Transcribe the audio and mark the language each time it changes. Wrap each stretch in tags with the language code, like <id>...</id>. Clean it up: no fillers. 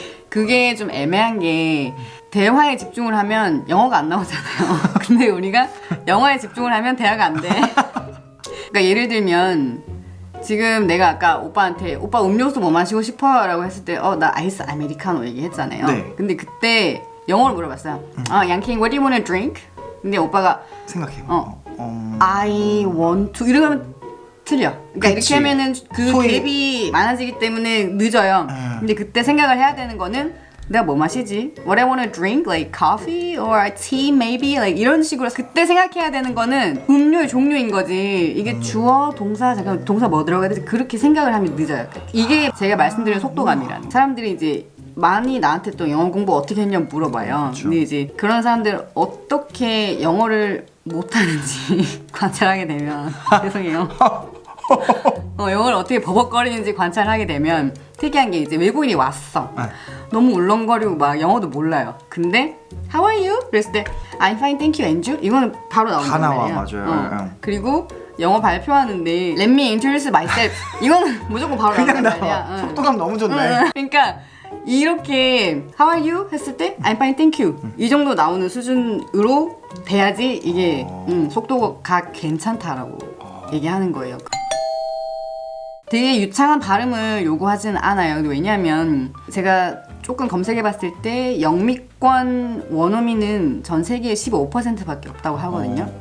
<ko>그게 좀 애매한 게 대화에 집중을 하면 영어가 안 나오잖아요. 근데 우리가 영어에 집중을 하면 대화가 안 돼. 그러니까 예를 들면 지금 내가 아까 오빠한테 오빠 음료수 뭐 마시고 싶어요? 라고 했을 때 나 아이스 아메리카노 얘기했잖아요. 네. 근데 그때 영어로 물어봤어요.</ko> <en>양킹, what do you want to drink?</en> <ko>근데 오빠가 생각해요.</ko> <en>I want to</en> <ko>이러면 틀려. 그러니까 그치. 이렇게 하면은 그 소위- 갭이 많아지기 때문에 늦어요. 근데 그때 생각을 해야 되는 거는 내가 뭐 마시지?</ko> <en>What I want to drink? Like coffee or tea maybe? Like</en> <ko>이런 식으로 그때 생각해야 되는 거는 음료의 종류인 거지. 이게 주어, 동사, 잠깐 동사 뭐 들어가야 되지? 그렇게 생각을 하면 늦어요. 이게 제가 말씀드린 속도감이라는. 사람들이 이제 많이 나한테 또 영어 공부 어떻게 했냐고 물어봐요. 그렇죠. 근데 이제 그런 사람들 어떻게 영어를 못하는지 관찰하게 되면 죄송해요. 영어를 어떻게 버벅거리는지 관찰하게 되면 특이한 게 이제 외국인이 왔어. 네. 너무 울렁거리고 막 영어도 몰라요. 근데</ko> <en>How are you?</en> <ko>그랬을 때</ko> <en>I'm fine, thank you, and you?</en> <ko>이거는 바로 나온단 다 나와, 말이야. 맞아요. 응. 그리고 영어 발표하는데</ko> <en>Let me introduce myself.</en> <ko>이거는 무조건 바로 그냥 나온단 나와. 말이야. 속도감 너무 좋네. 그러니까 이렇게</ko> <en>How are you?</en> <ko>했을 때</ko> <en>I'm fine, thank you.</en> <ko>이 정도 나오는 수준으로 돼야지 이게 속도가 괜찮다라고 얘기하는 거예요. 되게 유창한 발음을 요구하진 않아요. 왜냐하면 제가 조금 검색해봤을 때 영미권 원어민은 전 세계에 15%밖에 없다고 하거든요.</ko>